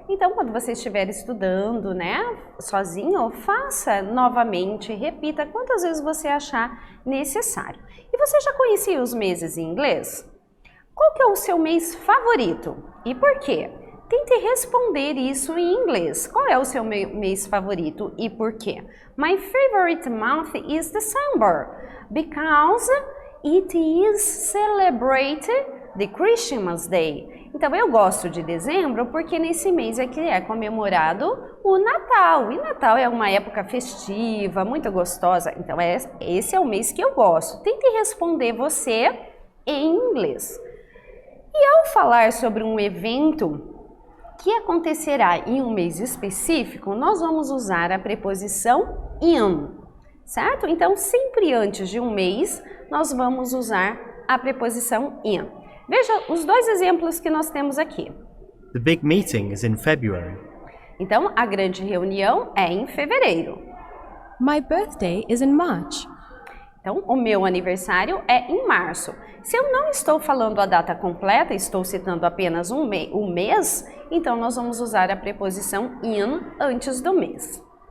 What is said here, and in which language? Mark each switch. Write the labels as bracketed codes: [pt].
[pt] Então, quando você estiver estudando, né, sozinho, faça novamente, repita quantas vezes você achar necessário. E você já conhecia os meses em inglês? Qual que é o seu mês favorito? E por quê? Tente responder isso em inglês. Qual é o seu mês favorito e por quê? [en] My favorite month is December because it is celebrated the Christmas Day. [pt] Então eu gosto de dezembro porque nesse mês é que é comemorado o Natal. E Natal é uma época festiva, muito gostosa. Então esse é o mês que eu gosto. Tente responder você em inglês. E ao falar sobre um evento que acontecerá em um mês específico, nós vamos usar a preposição in, certo? Então, sempre antes de um mês, nós vamos usar a preposição in. Veja os dois exemplos que nós temos aqui. [en] The big meeting is in February. [pt] Então, a grande reunião é em fevereiro. [en] My birthday is in March. [pt] Então, o meu aniversário é em março. Se eu não estou falando a data completa, estou citando apenas um mês, então nós vamos usar a preposição in antes do mês.